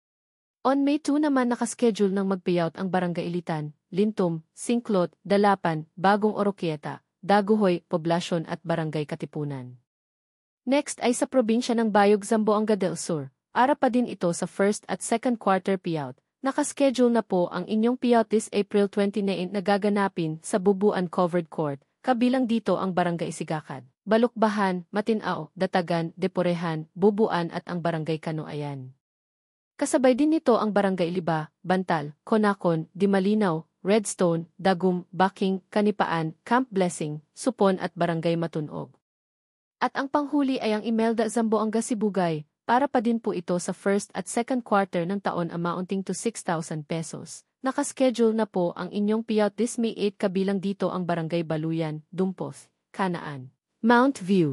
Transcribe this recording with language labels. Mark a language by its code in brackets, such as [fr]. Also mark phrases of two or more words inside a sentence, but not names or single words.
[en] On May 2 [tl] naman nakaschedule ng magpayout ang Barangay Ilitan, Lintum, Sinklot, Dalapan, Bagong Oroquieta, Daguhoy, Poblacion at Barangay Katipunan. Next ay sa probinsya ng Bayog, Zamboanga del Sur. Ara pa din ito sa first at [en] second quarter [tl] payout. Nakaschedule na po ang inyong payout [en] this April 29 [tl] na gaganapin sa Bubuan Covered Court. Kabilang dito ang Barangay Sigakad, Balukbahan, Matinao, Datagan, Deporehan, Bubuan at ang Barangay Canoayan. Kasabay din nito ang Barangay Liba, Bantal, Conacon, Dimalinaw, Redstone, Dagum, Baking, Kanipaan, Camp Blessing, Supon at Barangay Matunog. At ang panghuli ay ang Imelda, Zamboanga, Sibugay, para pa din po ito sa first at [en] second quarter [tl] ng taon [en] amounting to 6,000 pesos. [tl] Nakaschedule na po ang inyong payout [en] this May 8 [tl] kabilang dito ang Barangay Baluyan, Dumpos, Kanaan, Mount View.